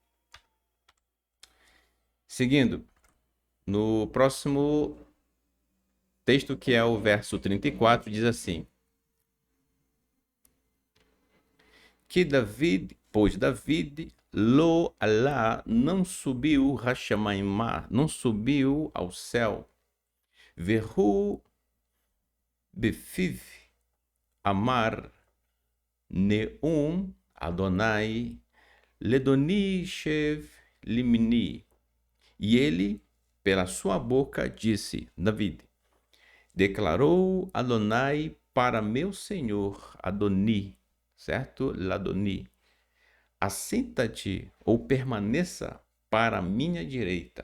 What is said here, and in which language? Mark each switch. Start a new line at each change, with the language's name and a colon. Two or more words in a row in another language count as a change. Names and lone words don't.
Portuguese: Seguindo, no próximo texto, que é o verso 34, diz assim: que David, pois David,
Hebrew: לא עלה,
Portuguese: não subiu Hashamaimá, não subiu ao céu.
Hebrew: והוא בפיו אמר נאם אדוני לאדוני שב לימיני.
Portuguese: E ele, pela sua boca, disse, David, declarou Adonai para meu senhor Adoni, certo? Ladoni. Assenta-te ou permaneça para a minha direita.